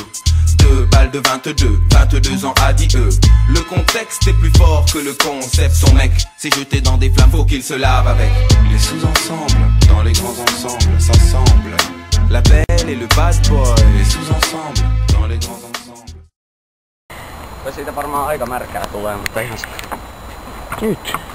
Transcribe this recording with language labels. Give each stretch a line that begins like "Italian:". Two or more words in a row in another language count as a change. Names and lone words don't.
French: 2 balles de 22 ans adieu. Le contexte est plus fort que le concept. Son mec s'est jeté dans des flammes, faut qu'il se lave avec. Les sous-ensembles, dans les grands ensembles, s'assemblent. La belle et le
English: bad boy.
French: Les sous-ensembles, dans les grands ensembles.
Finnish: Siitä varmaan aika märkää tulee, mutta ihan nyt.